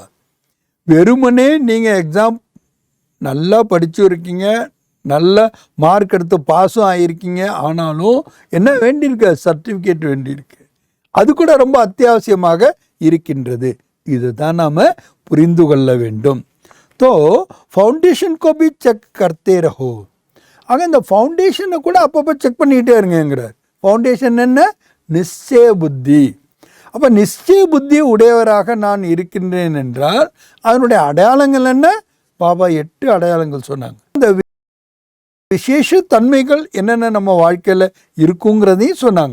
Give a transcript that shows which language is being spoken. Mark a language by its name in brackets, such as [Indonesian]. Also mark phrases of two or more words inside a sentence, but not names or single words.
[Tamil] வெறுமனே நீங்கள் எக்ஸாம் நல்லா படித்து இருக்கீங்க, நல்ல மார்க் எடுத்து பாஸும் ஆகியிருக்கீங்க, ஆனாலும் என்ன வேண்டியிருக்கு? சர்டிஃபிகேட் வேண்டியிருக்கு. அது கூட ரொம்ப அத்தியாவசியமாக இருக்கின்றது. இதுதான் நாம் புரிந்து கொள்ள வேண்டும். [Hindi] तो फाउंडेशन को भी चेक करते रहो. [Tamil] ஆக இந்த ஃபவுண்டேஷனை கூட அப்பப்போ செக் பண்ணிகிட்டே இருங்கிறார். ஃபவுண்டேஷன் என்ன? நிச்சய புத்தி. அப்போ நிச்சய புத்தி உடையவராக நான் இருக்கின்றேன் என்றால் அதனுடைய அடையாளங்கள் என்ன? பாபா 8 அடையாளங்கள் சொன்னாங்க. இந்த விசேஷ தன்மைகள் என்னென்ன நம்ம வாழ்க்கையில் இருக்குங்கிறதையும் சொன்னாங்க.